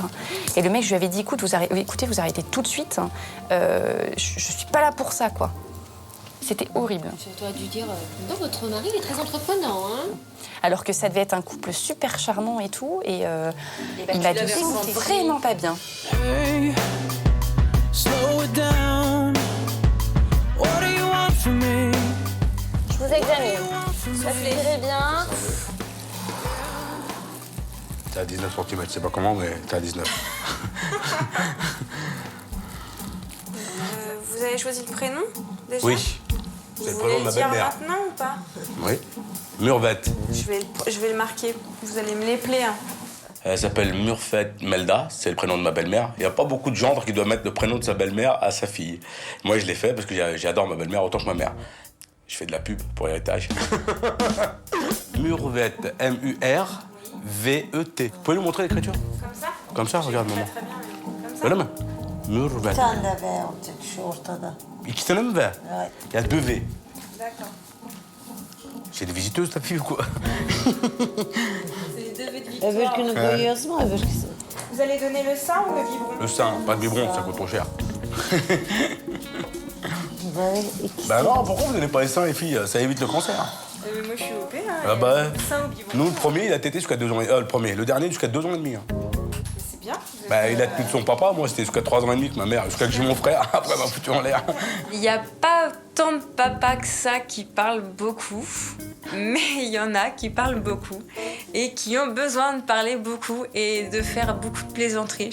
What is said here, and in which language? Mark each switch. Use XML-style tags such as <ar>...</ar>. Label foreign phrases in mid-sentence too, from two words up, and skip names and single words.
<fr>Et le mec, je lui avais dit, écoutez, vous arrêtez tout de suite. Je suis pas là pour ça, quoi. C'était horrible. Tu aurais dû dire, non, votre mari est très entreprenant, hein. Alors que ça devait être un couple super charmant et tout. Et il m'a dit, c'est vraiment pas bien.</fr> <en>Hey, slow it down. What do you want from me?</en> <fr>Je vous examine. Ça se tirait bien. T'es à 19 cm, je sais pas comment, mais t'es à 19. Vous avez choisi le prénom, déjà? Oui. C'est le Vous prénom voulez de ma le dire belle-mère. maintenant ou pas? Oui. Murvette. Je vais le marquer. Vous allez me l'épeler. Hein. Elle s'appelle Murvette Melda, c'est le prénom de ma belle-mère. Il n'y a pas beaucoup de gendres qui doivent mettre le prénom de sa belle-mère à sa fille. Moi, je l'ai fait parce que j'adore ma belle-mère autant que ma mère. Je fais de la pub pour Héritage. Murvette, M-U-R-V-E-T. Vous pouvez lui montrer l'écriture? Comme ça? Comme ça, regarde, maman. Très bien, comme ça. Voilà, maman. Murvette.</fr> <tr>Sen de V olacak şu ortada. İki tane mi V? Evet.</tr> <fr>Il y a 2 V. D'accord. C'est des visiteuses, ta fille, ou quoi? C'est les 2 V de Victoire.</fr> <tr>Öbürkünü koyuyoruz mu öbürküsü?</tr> <fr>Vous allez donner le sein ou le biberon? Le sein, pas de biberon, ça coûte trop cher.</fr> <tr>Böyle ikisi.</tr> <fr>Bah non, pourquoi vous donnez pas les seins, les filles? Ça évite le cancer. Moi, je suis OP, hein. Ah bah, Sein ou biberon? nous, le premier, il a tété jusqu'à 2 ans et demi. Le premier. Le dernier, jusqu'à 2 ans et demi. Hein. C'est bien. Vous êtes, Bah, il a tenu de son papa. Moi, c'était jusqu'à 3 ans et demi que ma mère. Jusqu'à que j'ai mon frère. Après, elle m'a foutu en l'air. Il n'y a pas tant de papas que ça qui parlent beaucoup, mais il y en a qui parlent beaucoup et qui ont besoin de parler beaucoup et de faire beaucoup de plaisanteries.</fr>